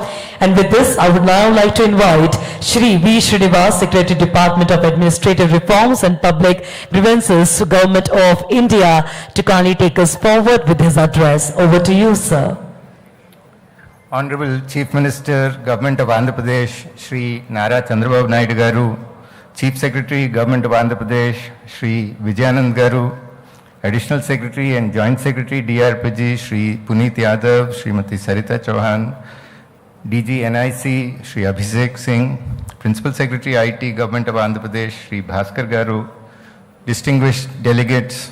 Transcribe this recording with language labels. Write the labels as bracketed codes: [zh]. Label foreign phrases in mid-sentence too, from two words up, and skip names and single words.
[en] And with this, I would now like to invite Shri V. Srinivas, Secretary, Department of Administrative Reforms and Public Grievances, Government of India, to kindly take us forward with his address. Over to you, sir. Honorable Chief Minister, Government of Andhra Pradesh, Shri Nara Chandrababu Naidu Garu, Chief Secretary, Government of Andhra Pradesh, Shri Vijayanand Garu, Additional Secretary and Joint Secretary, DARPG, Shri Puneet Yadav, Srimati Sarita Chauhan, DG NIC, Shri Abhishek Singh, Principal Secretary, IT, Government of Andhra Pradesh, Shri Bhaskar Garu, distinguished delegates.